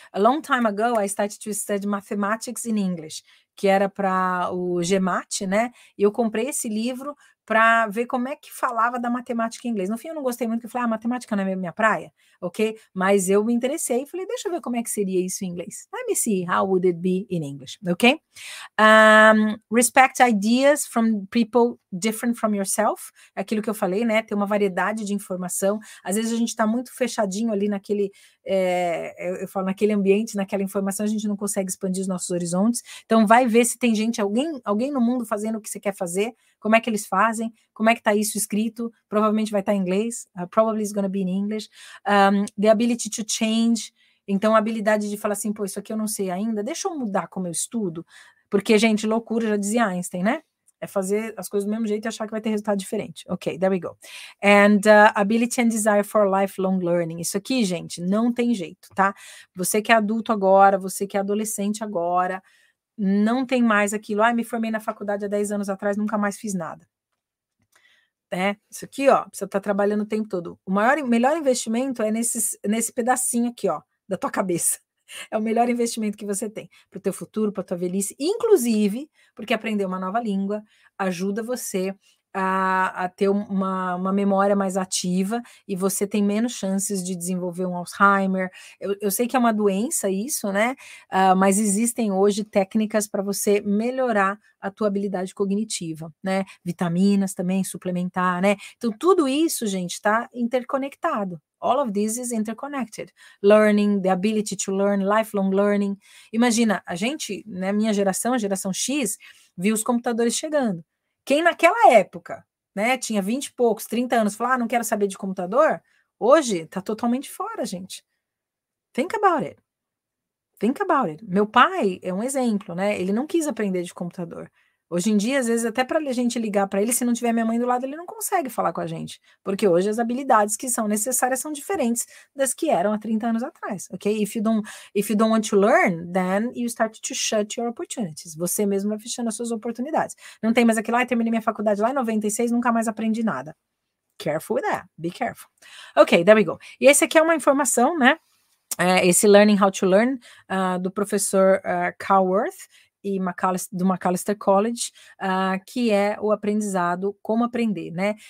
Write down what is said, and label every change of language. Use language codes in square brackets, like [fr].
[en] A long time ago, I started to study mathematics in English, [pt] que era para o GMAT, né? E eu comprei esse livro para ver como é que falava da matemática em inglês. No fim, eu não gostei muito, porque eu falei, matemática não é minha praia, ok? Mas eu me interessei e falei, deixa eu ver como é que seria isso em inglês. [en] Let me see how would it be in English, ok? Respect ideas from people different from yourself, [pt] aquilo que eu falei, né? Ter uma variedade de informação. Às vezes a gente está muito fechadinho ali naquele, eu falo, naquele ambiente, naquela informação, a gente não consegue expandir os nossos horizontes. Então vai ver se tem gente, alguém no mundo fazendo o que você quer fazer, como é que eles fazem, fazem. Como é que está isso escrito? Provavelmente vai estar em inglês. [en] Probably is going to be in English. The ability to change. [pt] Então, a habilidade de falar assim, pô, isso aqui eu não sei ainda, deixa eu mudar como eu estudo. Porque, gente, loucura, já dizia Einstein, né? É fazer as coisas do mesmo jeito e achar que vai ter resultado diferente. [en] Ok, there we go. And ability and desire for lifelong learning. [pt] Isso aqui, gente, não tem jeito, tá? Você que é adulto agora, você que é adolescente agora, não tem mais aquilo. Me formei na faculdade há 10 anos atrás, nunca mais fiz nada. Isso aqui, ó, você tá trabalhando o tempo todo. O melhor investimento é nesse pedacinho aqui, ó, da tua cabeça. É o melhor investimento que você tem para o teu futuro, para a tua velhice, inclusive porque aprender uma nova língua ajuda você a ter uma memória mais ativa e você tem menos chances de desenvolver um Alzheimer. Eu sei que é uma doença isso, né? Mas existem hoje técnicas para você melhorar a tua habilidade cognitiva, né? Vitaminas também, suplementar, né? Então, tudo isso, gente, está interconectado. [en] All of this is interconnected. Learning, the ability to learn, lifelong learning. [pt] Imagina, a gente, né, minha geração, a geração X, viu os computadores chegando. Quem naquela época, né, tinha 20 e poucos, 30 anos, falou, não quero saber de computador, hoje está totalmente fora, gente. [en] Think about it. Think about it. [pt] Meu pai é um exemplo, né? Ele não quis aprender de computador. Hoje em dia, às vezes, até para a gente ligar para ele, se não tiver minha mãe do lado, ele não consegue falar com a gente. Porque hoje as habilidades que são necessárias são diferentes das que eram há 30 anos atrás, ok? [en] If you don't want to learn, then you start to shut your opportunities. [pt] Você mesmo vai fechando as suas oportunidades. Não tem mais aquilo, terminei minha faculdade lá em 96, nunca mais aprendi nada. [en] Careful with that. Be careful. Ok, there we go. [pt] E esse aqui é uma informação, né? Esse Learning How to Learn, do professor Carl Worth, e do Macalester College, que é o aprendizado, como aprender, né?